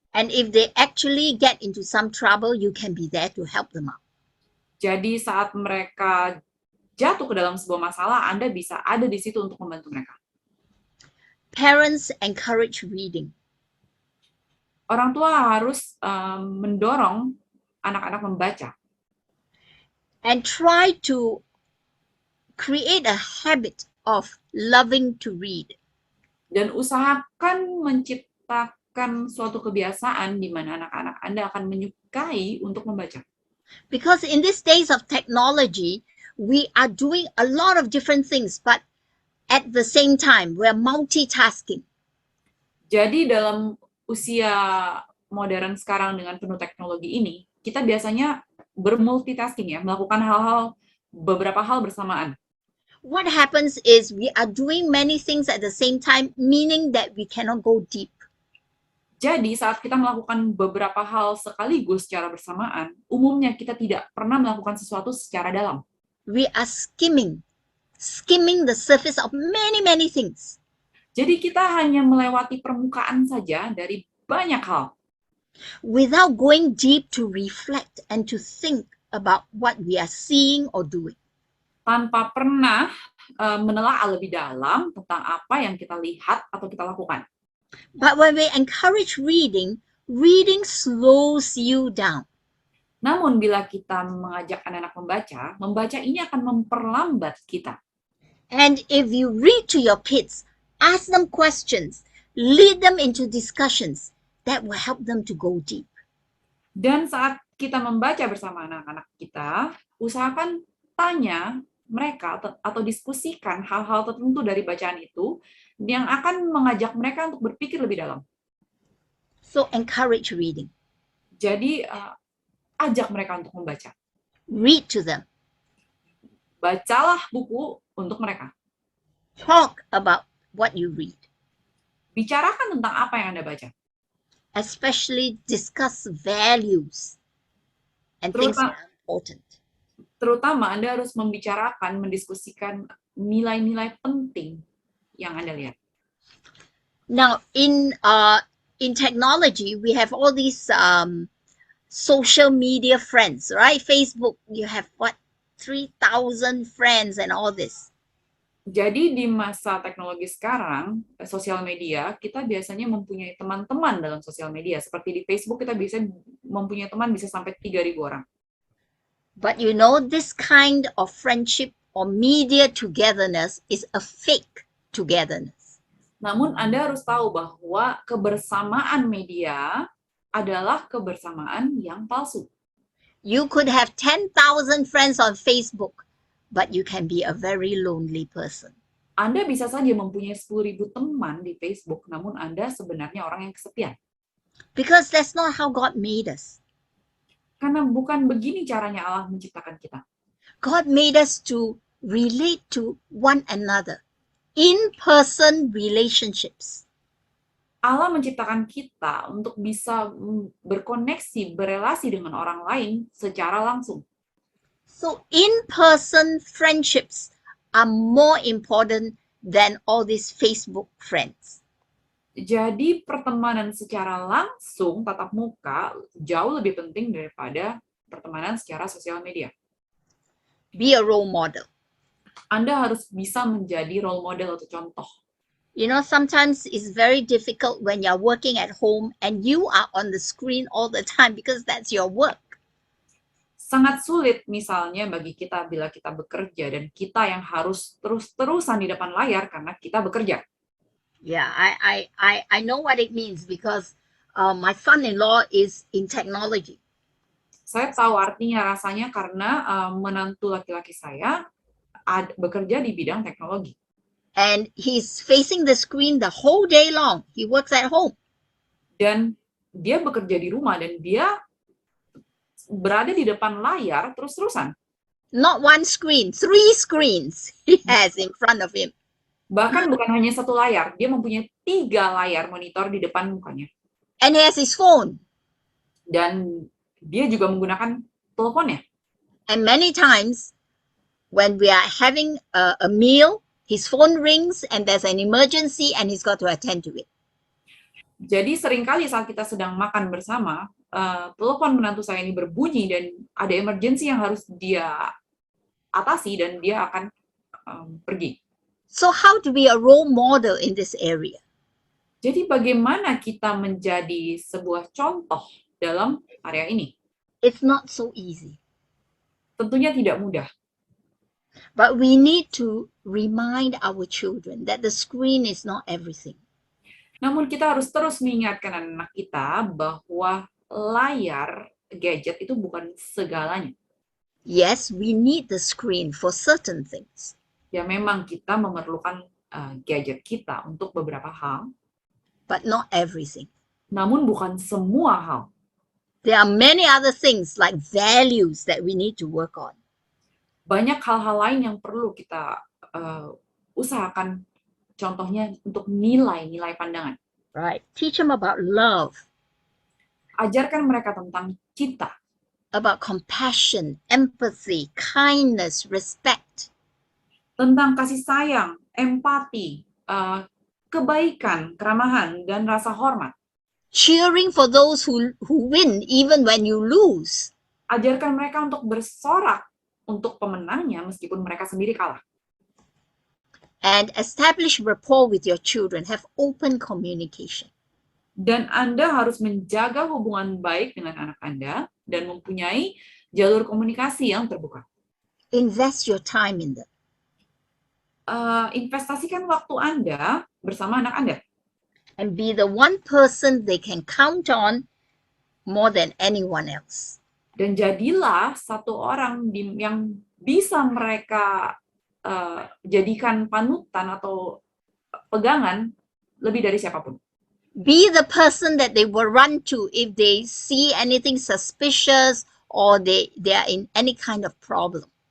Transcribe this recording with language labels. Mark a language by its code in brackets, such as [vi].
[en] And if they actually get into some trouble, you can be there to help them out. [id] Jadi saat mereka jatuh ke dalam sebuah masalah, Anda bisa ada di situ untuk membantu mereka. [en] Parents encourage reading. [id] Orang tua harus mendorong anak-anak membaca. [en] And try to create a habit of loving to read. [id] Dan usahakan menciptakan suatu kebiasaan di mana anak-anak Anda akan menyukai untuk membaca. [en] Because in these days of technology, we are doing a lot of different things, but at the same time, we're multitasking. [id] Jadi dalam usia modern sekarang dengan penuh teknologi ini, kita biasanya bermultitasking ya, melakukan beberapa hal bersamaan. [en] What happens is we are doing many things at the same time, meaning that we cannot go deep. [id] Jadi saat kita melakukan beberapa hal sekaligus secara bersamaan, umumnya kita tidak pernah melakukan sesuatu secara dalam. [en] We are skimming the surface of many things. [id] Jadi kita hanya melewati permukaan saja dari banyak hal. [en] Without going deep to reflect and to think about what we are seeing or doing. [id] Tanpa pernah menelaah lebih dalam tentang apa yang kita lihat atau kita lakukan. [en] But when we encourage reading, reading slows you down. [id] Namun bila kita mengajak anak-anak membaca ini akan memperlambat kita. [en] And if you read to your kids, ask them questions, lead them into discussions, that will help them to go deep. [id] Dan saat kita membaca bersama anak-anak kita, usahakan tanya mereka atau diskusikan hal-hal tertentu dari bacaan itu yang akan mengajak mereka untuk berpikir lebih dalam. [en] So encourage reading. [id] Jadi ajak mereka untuk membaca. [en] Read to them. [id] Bacalah buku untuk mereka. [en] Talk about what you read. [id] Bicarakan tentang apa yang Anda baca. [en] Especially discuss values and things that are important. [id] Terutama Anda harus membicarakan, mendiskusikan nilai-nilai penting yang Anda lihat. [en] Now, in technology, we have all these social media friends, right? Facebook, you have what? 3,000 friends and all this. [id] Jadi di masa teknologi sekarang, sosial media, kita biasanya mempunyai teman-teman dalam sosial media. Seperti di Facebook, kita bisa mempunyai teman bisa sampai 3.000 orang. [en] But you know, this kind of friendship or media togetherness is a fake togetherness. [id] Namun Anda harus tahu bahwa kebersamaan media adalah kebersamaan yang palsu. [en] You could have 10,000 friends on Facebook, but you can be a very lonely person. [id] Anda bisa saja mempunyai 10.000 teman di Facebook, namun Anda sebenarnya orang yang kesepian. [en] Because that's not how God made us. [id] Karena bukan begini caranya Allah menciptakan kita. [en] God made us to relate to one another. In-person relationships. [id] Allah menciptakan kita untuk bisa berkoneksi, berelasi dengan orang lain secara langsung. [en] So in-person friendships are more important than all these Facebook friends. [id] Jadi pertemanan secara langsung tatap muka jauh lebih penting daripada pertemanan secara sosial media. [en] Be a role model. [id] Anda harus bisa menjadi role model atau contoh. [en] You know, sometimes it's very difficult when you're working at home and you are on the screen all the time because that's your work. [id] Sangat sulit misalnya bagi kita bila kita bekerja dan kita yang harus terus-terusan di depan layar karena kita bekerja. [en] Yeah, I know what it means because my son-in-law is in technology. [id] Saya tahu artinya rasanya karena menantu laki-laki saya bekerja di bidang teknologi. [en] And he's facing the screen the whole day long. He works at home. [id] Dan dia bekerja di rumah dan dia berada di depan layar terus-terusan. [en] Not one screen, 3 screens he has in front of him. [id] Bahkan bukan hanya satu layar, dia mempunyai 3 layar monitor di depan mukanya. [en] And he has his phone. [id] Dan dia juga menggunakan teleponnya. [en] And many times when we are having a meal, his phone rings and there's an emergency and he's got to attend to it. [id] Jadi seringkali saat kita sedang makan bersama, telepon menantu saya ini berbunyi dan ada emergency yang harus dia atasi dan dia akan pergi. [en] So how to be a role model in this area? [id] Jadi bagaimana kita menjadi sebuah contoh dalam area ini? [en] It's not so easy. [id] Tentunya tidak mudah. [en] But we need to remind our children that the screen is not everything. [id] Namun kita harus terus mengingatkan anak kita bahwa layar gadget itu bukan segalanya. [en] Yes, we need the screen for certain things. [id] Ya memang kita memerlukan gadget kita untuk beberapa hal, [en] but not everything. [id] namun bukan semua hal. [en] There are many other things like values that we need to work on. [id] Banyak hal-hal lain yang perlu kita usahakan, contohnya untuk nilai-nilai pandangan. [en] Right. Teach them about love, [id] Ajarkan mereka tentang cinta, [en] about compassion, empathy, kindness, respect. [id] tentang kasih sayang, empati, kebaikan, keramahan, dan rasa hormat. [en] Cheering for those who win even when you lose. [id] Ajarkan mereka untuk bersorak untuk pemenangnya meskipun mereka sendiri kalah. [en] And establish rapport with your children. Have open communication. [id] Dan Anda harus menjaga hubungan baik dengan anak Anda dan mempunyai jalur komunikasi yang terbuka. [en] Invest your time in them. [id] Investasikan waktu Anda bersama anak Anda. [en] And be the one person they can count on more than anyone else. [id] Dan jadilah satu orang yang bisa mereka jadikan panutan atau pegangan lebih dari siapapun. [en] Be the person that they will run to if they see anything suspicious or they are in any kind of problem.